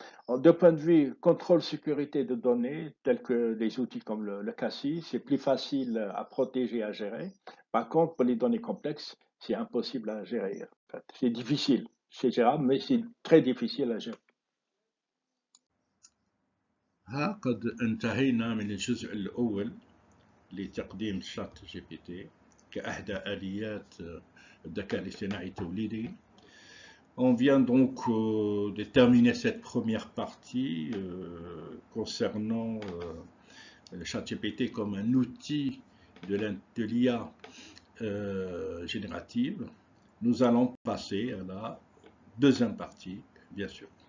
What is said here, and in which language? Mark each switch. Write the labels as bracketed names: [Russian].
[French] De point de vue contrôle sécurité de données, tels que des outils comme le CACI, c'est plus facile à protéger et à gérer. Par contre, pour les données complexes, c'est impossible à gérer. En fait. C'est difficile, c'est gérable, mais c'est très difficile à gérer. [Arabic] ها قد انتهينا من الجزء الأول لتقديم شات جي بي تي كأحدى آليات الذكاء الاصطناعي التوليدي. [French] On vient donc de terminer cette première partie concernant le ChatGPT comme un outil de l'IA générative. Nous allons passer à la deuxième partie, bien sûr.